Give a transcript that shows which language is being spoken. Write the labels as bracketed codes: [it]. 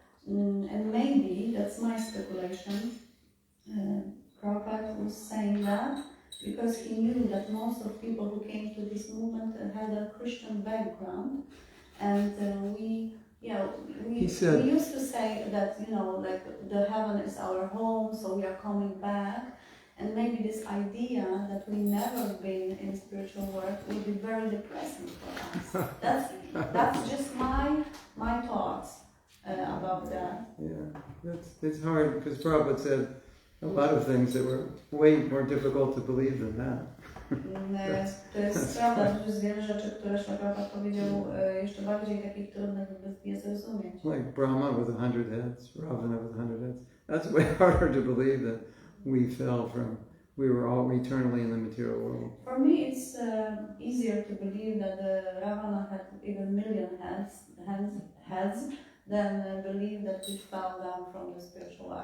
[en] And maybe, that's my speculation, Prabhupada was saying that because he knew that most of people who came to this movement had a Christian background, and we used to say that, like the heaven is our home, so we are coming back, and maybe this idea that we never been in spiritual work will be very depressing for us. That's just my thoughts about that. Yeah, it's hard, because Prabhupada said a lot of things that were way more difficult to believe than that. [pl] To jest prawda, że jest wiele rzeczy, które Prabhupada powiedział jeszcze bardziej takich trudnych je zrozumieć. [en] Like Brahma with 100 heads, Ravana with 100 heads. That's way harder to believe that we were all eternally in the material world. For me, it's easier to believe that Rāvaṇa had even million heads than believe that we fell down from the spiritual world.